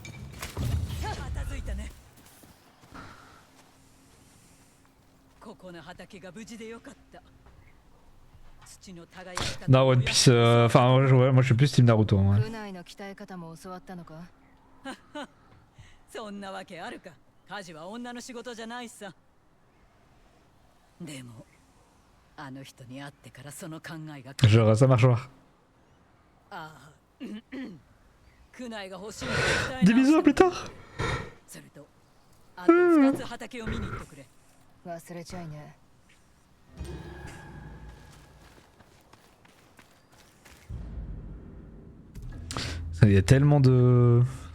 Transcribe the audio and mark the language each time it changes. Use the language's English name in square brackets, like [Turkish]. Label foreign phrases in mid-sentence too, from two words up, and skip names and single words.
[French] Non, One Piece, enfin ouais, moi je suis plus Team Naruto. Ouais. [Japanese] そんなわけあるか。家事は女の仕事じゃないさ。でも、あの人に会ってからその考えが。 [French] Genre ça marche pas. [Japanese] ああ、クナイが欲しい。 [French] Des bisous à plus tard. [Japanese] それと、あと2つ畑を見に行ってくれ。忘れちゃいね。 [French] Il y a tellement de...